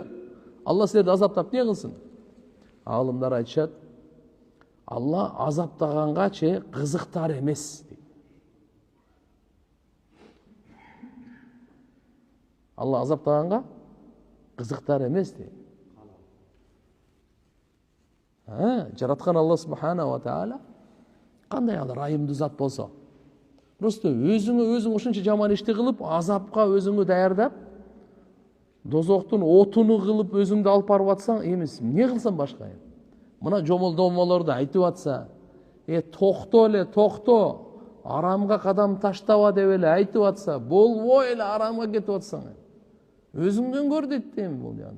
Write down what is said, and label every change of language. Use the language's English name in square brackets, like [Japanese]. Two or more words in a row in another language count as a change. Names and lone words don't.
[Kyrgyz] Алла силерди азаптап не кылсын? Алымдар айтышат, Алла азаптаганга кызыктар эмес. Алла азаптаганга кызыктар эмес дейт. Жараткан Алла [Arabic] سبحانه وتعالى [Kyrgyz] кандай ал райымдуу зат болсо, просто өзүң ушунча жаман ишти кылып, азапка өзүңү даярдап, дозоктун отуну кылып өзүңдү алып барып атсаң, эмес, эмне кылсаң башка? Мына жомолдомолорду айтып атса, токто, арамга кадам таштаба деп эле айтып атса, болбой эле арамга кетип атсаң, өзүңдөн көр дейт бул жана.